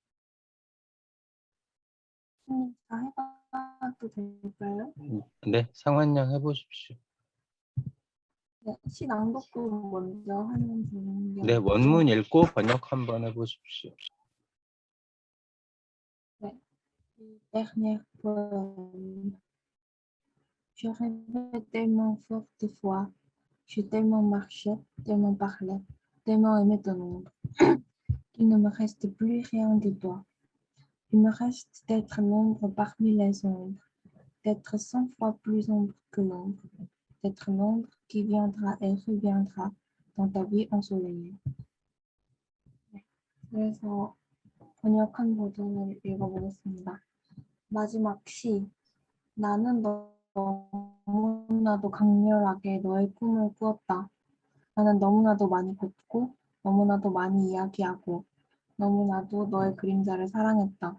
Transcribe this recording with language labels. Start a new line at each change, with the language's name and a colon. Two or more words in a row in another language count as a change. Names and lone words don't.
Korean: 다 해봐도 될까요? 네, 상환양 해보십시오. 네, 시 낭독도 먼저 하면 되는 게 네, 아니고. 원문 읽고 번역 한번 해보십시오. 네.
French: Dernière fois, je rêvais tellement fort de fois, j'ai tellement marché, tellement parlé, tellement aimé ton ombre, qu'il ne me reste plus rien de toi. Il me reste d'être l'ombre parmi les ombres, d'être 100 fois plus ombre que l'ombre, d'être l'ombre qui viendra et reviendra dans ta vie ensoleillée.
Korean: 그래서 번역한 버전을 읽어보겠습니다. 마지막 시. 나는 너무나도 강렬하게 너의 꿈을 꾸었다. 나는 너무나도 많이 걷고, 너무나도 많이 이야기하고, 너무나도 너의 그림자를 사랑했다.